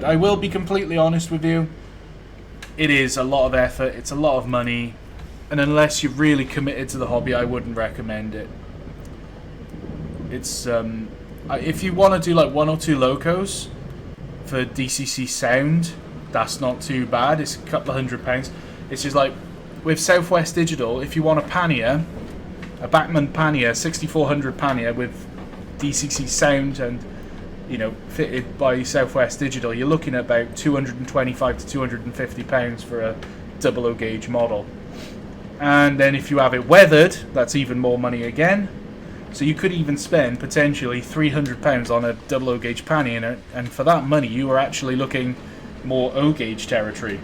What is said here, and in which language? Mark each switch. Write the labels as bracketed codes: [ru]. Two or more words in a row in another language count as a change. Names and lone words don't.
[en] I will be completely honest with you. It is a lot of effort, it's a lot of money, and unless you're really committed to the hobby, I wouldn't recommend it. It's if you want to do like 1 or 2 locos for DCC sound, that's not too bad. It's a couple of £100. It's just like with Southwest Digital, if you want a pannier, a Bachmann pannier, 6400 pannier with DCC sound and, you know, fitted by Southwest Digital, you're looking at about £225 to £250 for a double O gauge model. And then if you have it weathered, that's even more money again. So you could even spend potentially £300 on a double O gauge pannier, and for that money you are actually looking more O gauge territory.